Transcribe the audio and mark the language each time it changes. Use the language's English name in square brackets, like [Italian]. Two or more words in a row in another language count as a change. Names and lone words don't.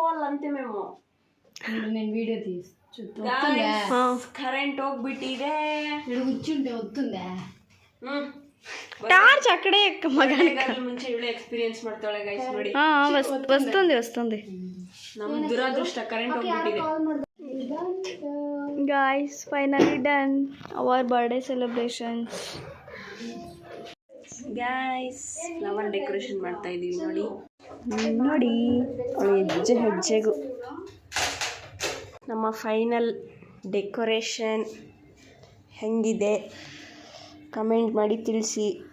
[Telugu] ಅಂತಿಮೇಮೋ. నేను వీడియో తీసి [Kannada] ಕರೆಂಟ್ ಹೋಗ್ಬಿಟ್ಟಿದೆ. [Telugu] కూర్చుంటే వస్తుందా టార్చ్ అక్కడే [Kannada] ಮುಂಚೆ ಇವಳೆ ಎಕ್ಸ್ಪೀರಿಯನ್ಸ್ ಮಾಡ್ತಾಳೆ ಗೈಸ್ ನೋಡಿ. [Telugu] వస్తుంది [Kannada] ನಮ್ಮ ದುರಾದೃಷ್ಟ ಕರೆಂಟ್ ಹೋಗ್ಬಿಟ್ಟಿದೆ. [English] guys finally done our birthday celebrations. [Kannada] ಗೈಸ್ [English] flower decoration [Kannada] ಮಾಡ್ತಾ ಇದೀವಿ ನೋಡಿ. ನೋಡಿ ಹೆಜ್ಜೆ ಹೆಜ್ಜೆಗೂ ನಮ್ಮ [English] final decoration [Kannada] ಹೆಂಗಿದೆ ಕಮೆಂಟ್ ಮಾಡಿ ತಿಳಿಸಿ.